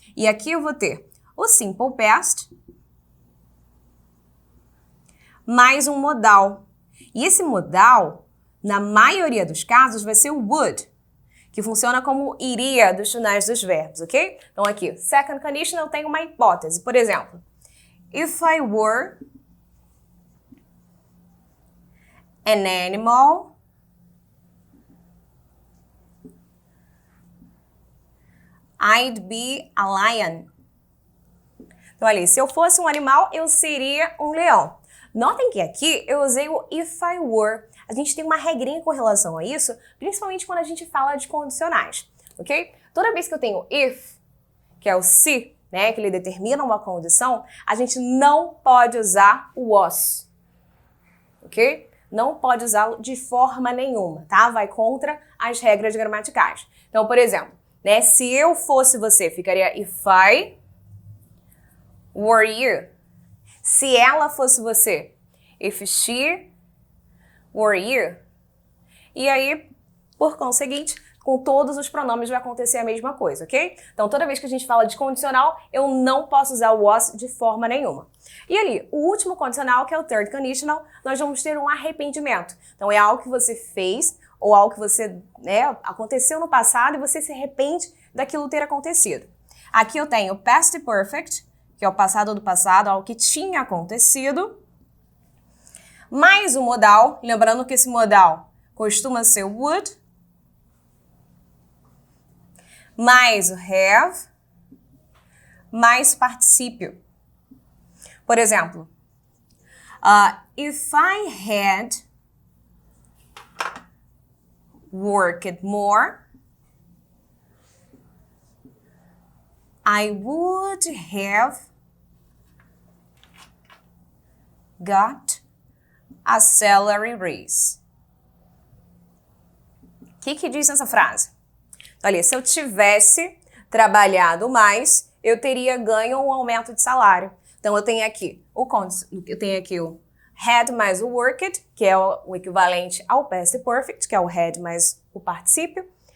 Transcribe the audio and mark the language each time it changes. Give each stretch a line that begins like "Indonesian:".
Portuguese: E aqui eu vou ter o simple past mais um modal. E esse modal, na maioria dos casos, vai ser o would, que funciona como iria dos finais dos verbos, ok? Então aqui, second conditional tem uma hipótese. Por exemplo,
English: if I were an animal, I'd be a lion.
Portuguese: Então ali, se eu fosse um animal, eu seria um leão. Notem que aqui eu usei o
English: if I were.
Portuguese: A gente tem uma regrinha com relação a isso, principalmente quando a gente fala de condicionais, ok? Toda vez que eu tenho if, que é o se, né, que ele determina uma condição, a gente não pode usar o was, ok? Não pode usá-lo de forma nenhuma, tá? Vai contra as regras gramaticais. Então, por exemplo, né, se eu fosse você, ficaria
English: if I were you.
Portuguese: Se ela fosse você,
English: if she were you.
Portuguese: E aí, por conseguinte, com todos os pronomes vai acontecer a mesma coisa, ok? Então, toda vez que a gente fala de condicional, eu não posso usar o was de forma nenhuma. E ali, o último condicional, que é o third conditional, nós vamos ter um arrependimento. Então, é algo que você fez ou algo que você, né, aconteceu no passado e você se arrepende daquilo ter acontecido. Aqui eu tenho past perfect, que é o passado do passado, algo que tinha acontecido, mais o modal, lembrando que esse modal costuma ser would, mais o have, mais particípio. Por exemplo,
English: if I had worked more, I would have got a salary raise.
Portuguese: O que diz essa frase? Olha, se eu tivesse trabalhado mais, eu teria ganho um aumento de salário. Então, eu tenho aqui o had mais o worked, que é o equivalente ao past perfect, que é o had mais o particípio.